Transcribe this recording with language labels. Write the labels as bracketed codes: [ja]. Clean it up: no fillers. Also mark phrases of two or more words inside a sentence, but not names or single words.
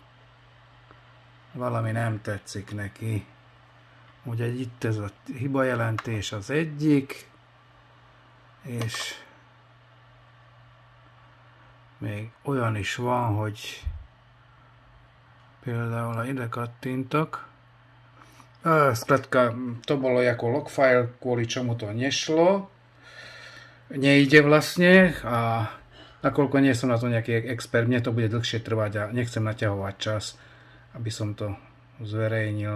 [hu] Valami nem tetszik neki. Úgyhogy itt ez a hiba jelentés az egyik. És még olyan is van, hogy például ha ide kattintok, [sk] skratka, to bolo jako [en] log file, [sk] kvôli čomu to nešlo. Nejde vlastne a nakoľko nie som na to nejaký expert, mne to bude dlhšie trvať a nechcem naťahovať čas, aby som to zverejnil.